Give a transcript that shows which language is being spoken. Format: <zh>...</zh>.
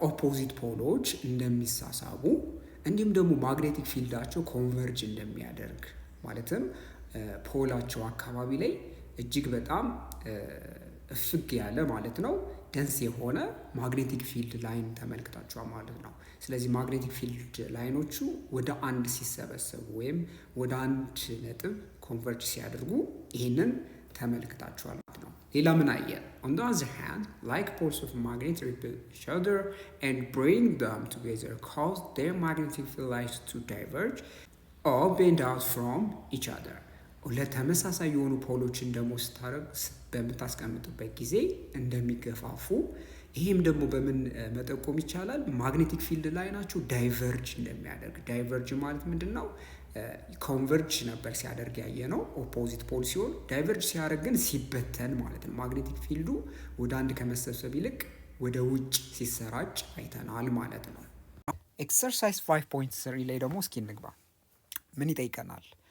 <am>ኦፖዚት ፖሎች እንደሚሳሳቡ እንዲሁም ደግሞ ማግኔቲክ ፊልዳቸው ኮንቨርጅ እንደሚያደርግ ማለትም ፖላቸው አካባቢ ላይ እጅግ በጣም እፍግ ያለ ማለት ነው ደንስ የሆነ ማግኔቲክ ፊልድ ላይን ተመልክታችኋል ማለት ነው። ስለዚህ ማግኔቲክ ፊልድ ላይኖቹ ወደ አንድ ሲሰበሰቡ ወይም ወደ አንድ ነጥብ ኮንቨርጅ ሲያደርጉ ይህንን ተመልክታችኋል ማለት ነው። ሌላ ምን አየን?</am> <en>on the other hand like poles of magnet repel each other and bring them together cause their magnetic field lines to diverge or bend out from each other።</en> <am>ለተመሳሳይ የሆኑ ፖሎችን ደግሞ በምታስቀምጥበት ጊዜ እንደሚገፋፉ፣ ይህም ደግሞ በምን መጠቆም ይቻላል? ማግኔቲክ ፊልድ ላይ ናቸው ዳይቨርጅ እንደሚያደርግ። ዳይቨርጅ ማለት ምንድን ነው? ኮንቨርጅ ነበር ሲያደርግ ያየ ነው ኦፖዚት ፖል ሲሆን፣ ዳይቨርጅ ሲያደርግ ግን ሲበተን ማለት ነው። ማግኔቲክ ፊልዱ ወደ አንድ ከመሰብሰብ ይልቅ ወደ ውጭ ሲሰራጭ አይተናል ማለት ነው። ኤክሰርሳይዝ 5.3 ላይ ደግሞ እስኪ እንግባ። ምን ይጠይቀናል?</am>